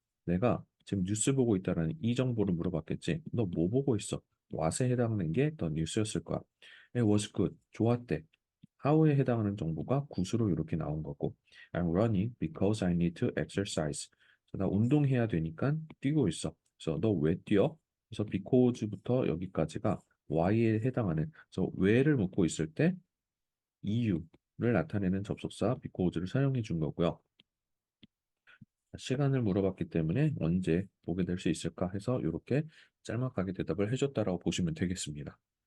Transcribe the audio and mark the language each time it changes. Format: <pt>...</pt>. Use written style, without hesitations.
<ko>내가 지금 뉴스 보고 있다라는 이 정보를 물어봤겠지. 너 뭐 보고 있어? what에 해당하는 게 더 뉴스였을 거야.</ko> <en>It was good.</en> <ko>좋았대. how에 해당하는 정보가 굿으로 이렇게 나온 거고.</ko> <en>I'm running because I need to exercise.</en> <ko>나 운동해야 되니까 뛰고 있어. 그래서 너 왜 뛰어? 그래서 because부터 여기까지가 why에 해당하는 그래서 왜를 묻고 있을 때 이유를 나타내는 접속사 because를 사용해 준 거고요. 시간을 물어봤기 때문에 언제 보게 될 수 있을까 해서 이렇게 짤막하게 대답을 해줬다라고 보시면 되겠습니다.</ko>